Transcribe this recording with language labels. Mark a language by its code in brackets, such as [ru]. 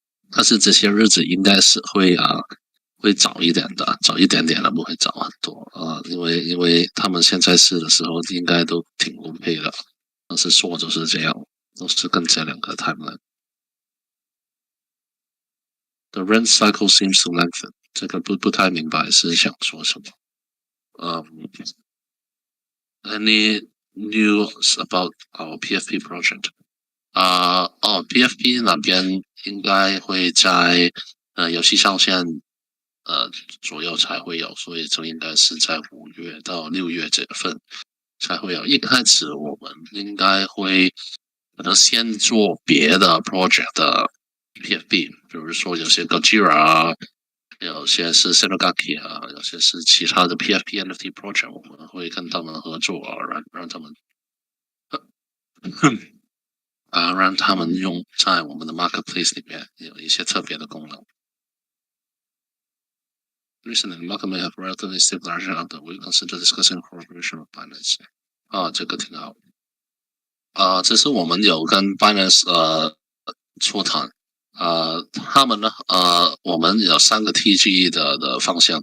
[zh] 但是这些日子应该是会早一点的，早一点点的，不会早很多因为他们现在试的时候应该都挺 OK 的，但是说就是这样，都是跟这2个 timeline。 [en] The rent cycle seems to lengthen. [zh] 这个不太明白是想说什么。 [en] Any news about our PFP project? [zh] PFP 那边应该会在游戏上线左右才会有，所以就应该是在5月到6月这份才会有。一开始我们应该会可能先做别的 project 的 PFP， 比如说有些 Gojira 有些是 Senogaki 有些是其他的 PFP NFT project， 我们会跟他们合作让他们让他们用在我们的 marketplace 里面有一些特别的功能。 [en] Recently, the market may have relatively stabilized after we consider discussing cooperation with Binance. [zh] 这个挺好。这是我们有跟 Binance 磋谈。他们呢我们有3个 TG 的方向。